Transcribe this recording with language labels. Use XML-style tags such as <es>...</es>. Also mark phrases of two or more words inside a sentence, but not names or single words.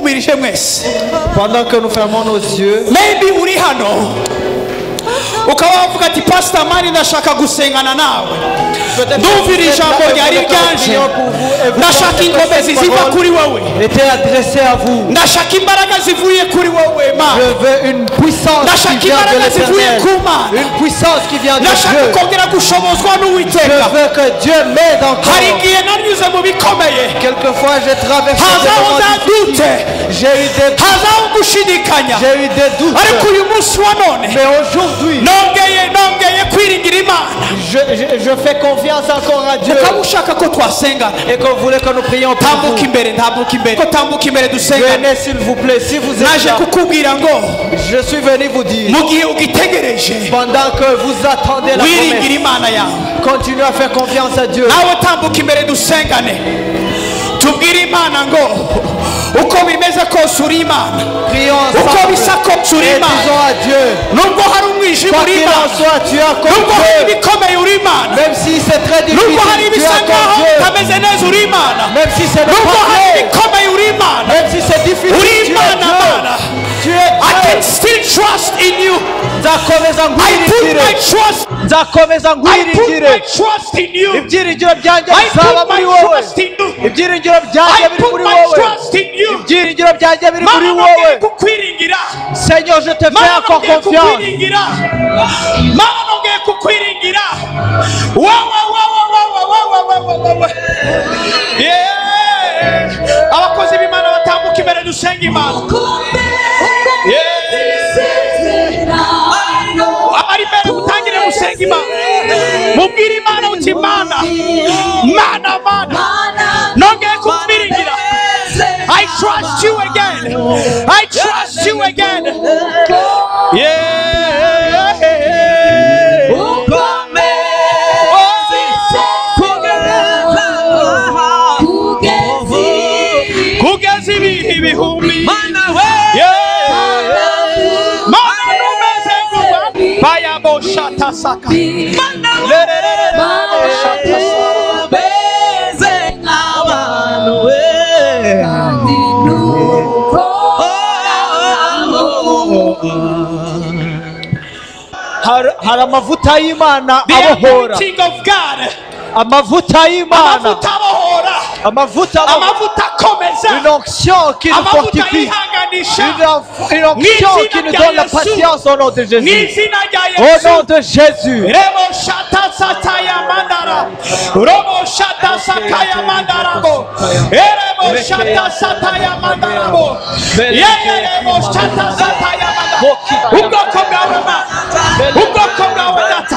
<rw>mwipfukije mwese.</rw> <fr>Pendant que nous fermons nos yeux,</fr> <rw>Maybe uri hano ukaba wavuga ati Pastor Mani ndashaka gusengana nawe, ndumvira ijambo ryari ryanje, ndashaka inkomezi ziva kuri wowe,</rw> <fr>était adressé à vous.</fr> <rw>ndashaka imbaraga zivuye kuri wowe Mana,</rw> <fr>Je veux une puissance</fr> <rw>ndashaka</rw> <fr>qui vient de</fr> <rw>imbaraga zivuye</rw> <fr>l'Éternel,</fr> <rw>ku Mana,</rw> <fr>une puissance qui vient de</fr> <rw>ndashaka</rw> <fr>Dieu.</fr> <rw>kongera gushobozwa</rw> <fr>Je</fr> <rw>n'Uwiteka.</rw> <fr>veux que Dieu m'aide encore.</fr> <rw>Hari igihe nanyuze mu bikomeye,</rw> <fr>Quelquefois j'ai traversé des</fr> <rw>hazaho</rw> <fr>moments</fr> <rw>za</rw> <fr>difficiles.</fr> <rw>dute,</rw> <fr>J'ai eu des doutes.</fr> <rw>hazaho gushidikanya,</rw> <fr>J'ai eu des doutes.</fr> <rw>ariko uyu munsi wa none</rw> <fr>Mais aujourd'hui,</fr> <rw>nongeye kwiringira Imana.</rw> <fr>je fais confiance encore à Dieu.</fr> <rw>Ukaba ushaka ko twasengana,</rw> <fr>Et que vous voulez que nous prions pour vous.</fr> <rw>tambuka imbere, tambuka imbere, ko tambuka imbere dusengane.</rw> <fr>Venez s'il vous plaît, si vous êtes</fr> <rw>Naje</rw> <fr>là,</fr> <rw>kukubwira ngo</rw> <fr>je suis venu vous dire,</fr> <rw>mu gihe ugitegereje</rw> <fr>pendant que vous attendez la</fr> <rw>wiringira</rw> <fr>promesse,</fr> <rw>Imana yawe,</rw> <fr>continuez à faire confiance à Dieu.</fr> <rw>nawe tambuka imbere dusengane, tubwire Imana ngo uko bimeze kose uri Imana,</rw> <fr>Prions</fr> <rw>uko</rw> <fr>ensemble</fr> <rw>bisa kose uri</rw> <fr>et</fr> <rw>Imana,</rw> <fr>disons à Dieu,</fr> <rw>nubwo hari umwijima</rw> <fr>quoi</fr> <rw>uri</rw> <fr>qu'il en</fr> <rw>Imana,</rw> <fr>soit, tu as comme</fr> <rw>nubwo hari</rw> <fr>Dieu.</fr> <rw>ibikomeye uri Imana,</rw> <fr>Même si c'est très difficile,</fr> <rw>nubwo hari</rw> <fr>tu</fr> <rw>ibisa</rw> <fr>as</fr> <rw>nkaho</rw> <fr>comme Dieu.</fr> <rw>bitameze neza uri Imana,</rw> <fr>Même si c'est</fr> <rw>nubwo hari</rw> <fr>pas</fr> <rw>ibikomeye uri Imana,</rw> <fr>même si c'est difficile,</fr> <rw>uri</rw> <fr>tu es</fr> <rw>Imana Mana.</rw> <fr>Dieu. Tu es</fr> <en>I can</en> <fr>Dieu.</fr> <en>still trust in you.</en> <rw>Nzakomeza</rw> <en>I put my</en> <rw>ngwiringire.</rw> <en>trust.</en> <rw>Nzakomeza</rw> <en>I put my</en> <rw>ngwiringire.</rw> <en>trust in you.</en> <rw>Ibyiringiro byanjye</rw> <en>I</en> <rw>bizaba</rw> <en>put my</en> <rw>muri wowe.</rw> <en>trust in you.</en> <rw>Ibyiringiro byanjye</rw> <en>I</en> <rw>biri</rw> <en>put</en> <rw>muri</rw> <en>my</en> <rw>wowe.</rw> <en>trust in you.</en> <rw>Ibyiringiro byanjye biri muri Mana wowe. nongeye kukwiringira.</rw> <fr>Seigneur, je te fais</fr> <rw>Mana</rw> <fr>encore</fr> <rw>nongeye</rw> <fr>confiance.</fr> <rw>kukwiringira. Mana nongeye kukwiringira. Wa. Yeah. Abakozi b'Imana batambuka imbere dusenga Imana. Abari imbere mutangire musenga Imana. Mubwire Imana uti Mana, Mana, nongeye kukwiringira.</rw> <en>I trust you again. I trust you again. Yeah.</en> <rw>Kugeza ibihe ibihumbi. Yeah. Mana numeze nguba. Baya bo shata saka. Lerere bo shata saka. Hari amavuta y'Imana</rw> <en>The</en> <rw>abohora.</rw> <en>anointing of God.</en> <rw>Amavuta y'Imana. Amavuta abohora. Amavuta Amavuta akomeza.</rw> <fr>une onction qui nous</fr> <rw>Amavuta</rw> <fr>fortifie.</fr> <rw>yihanganisha.</rw> <fr>Une onction qui nous donne la patience au nom de Jésus.</fr> <rw>Mw'izina rya</rw> <fr>Au</fr> <rw>Yesu.</rw> <fr>nom de Jésus. Rebo shata sataya mandara. Robo shata sakaya mandarabo. Rebo shata sataya mandarabo. Rebo shata sataya mandarabo.</fr> <rw>Ubwoko bwawe Mana. Ubwoko bwawe Data.</rw>